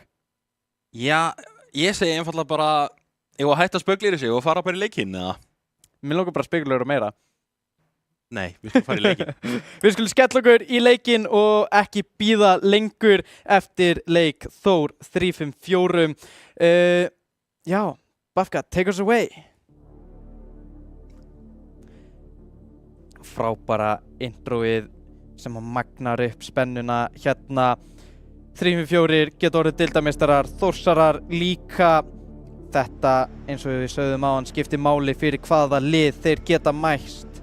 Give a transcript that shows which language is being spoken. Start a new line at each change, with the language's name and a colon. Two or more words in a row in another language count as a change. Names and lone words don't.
Icelandic: Já, ég segi einfallega bara ég var að hætta að spöglir í sig og fara bara í leikinn, eða? Mér langar bara að spegla meira. Nei, við skulum fara í leikinn. Við skulum skella okkur í leikinn og ekki bíða lengur eftir leik Þór 3-5-4. Já, Bafka,
English: take us away.
Icelandic: Frábæra introið sem að magnar upp spennuna hérna. 3-5-4 geta orðið deildarmeistarar, Þórsarar líka. Þetta, eins og við sögðum á hann, skiptir máli fyrir hvaða lið þeir geta mæst.